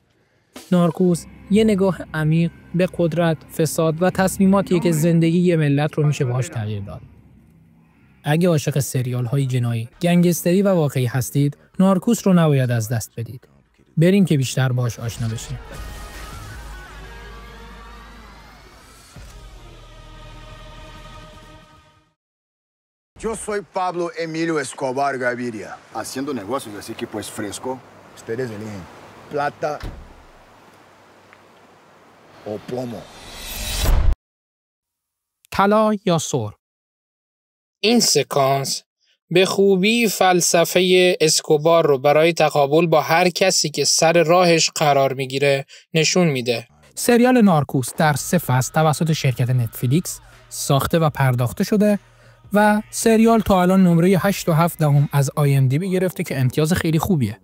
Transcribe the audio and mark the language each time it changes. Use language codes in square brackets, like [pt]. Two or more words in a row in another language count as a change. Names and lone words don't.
[fa] نارکوس یه نگاه عمیق به قدرت، فساد و تصمیماتیه که زندگی یه ملت رو میشه باهاش تغییر داد. اگه عاشق سریال‌های جنایی، گنگستری و واقعی هستید، نارکوس رو نباید از دست بدید. بریم که بیشتر باهاش آشنا بشیم. [es] Yo soy Pablo Emilio Escobar Gaviria. Haciendo negocios, así que pues fresco. Ustedes eligen plata o plomo. [fa] طلا یا سر. این سکانس به خوبی فلسفه اسکوبار رو برای تقابل با هر کسی که سر راهش قرار میگیره نشون میده. سریال نارکوس در 3 فصل توسط شرکت نتفلیکس ساخته و پرداخته شده و سریال تا الان نمره 8.7 از IMDb گرفته که امتیاز خیلی خوبیه.